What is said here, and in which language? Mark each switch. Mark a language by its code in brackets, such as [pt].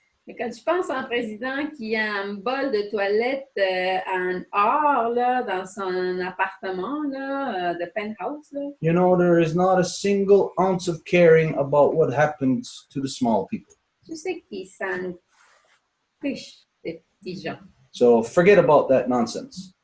[fr] Mais quand tu penses à un président qui a un bol de toilette en or là, dans son appartement là, de penthouse, là, [en] you know there is not a single ounce of caring about what happens to the small people. [fr] tu sais qu'il s'en fiche des petits gens. [en] So forget about that nonsense.